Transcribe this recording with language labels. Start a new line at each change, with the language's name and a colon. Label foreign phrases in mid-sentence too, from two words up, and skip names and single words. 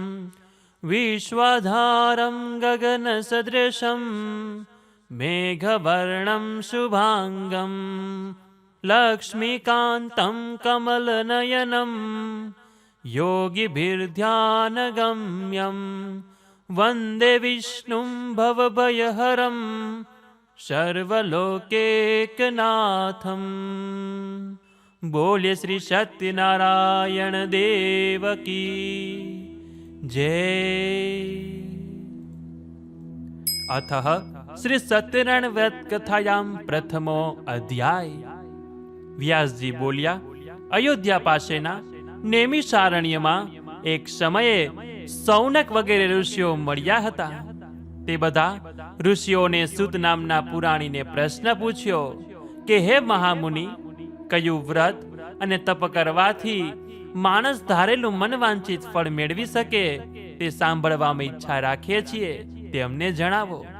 Sanskrit: विश्वधारं गगनसदृशं मेघवर्णं शुभांगं लक्ष्मीकान्तं कमलनयनं योगिभिर्ध्यानगम्यं वन्दे विष्णुं भवभयहरं सर्वलोकैकनाथं।
Hindi: बोलिए श्री सत्यनारायण देव की जय।
Sanskrit: अतः श्री सत्यनारायण व्रत कथायां प्रथमो अध्याय।
Gujarati: વ્યાસજી બોલ્યા, અયોધ્યા પાસેના નેમિષારણ્યમાં એક સમયે સૌનક વગેરે ઋષિઓ મળ્યા હતા. તે બધા ઋષિઓને સૂત નામના પુરાણીને પ્રશ્ન પૂછ્યો કે હે મહામુનિ, કયું વ્રત અને તપ કરવાથી માણસ ધારેલું મનવાંછિત ફળ મેળવી શકે તે સાંભળવામાં ઈચ્છા રાખીએ છીએ, તે અમને જણાવો.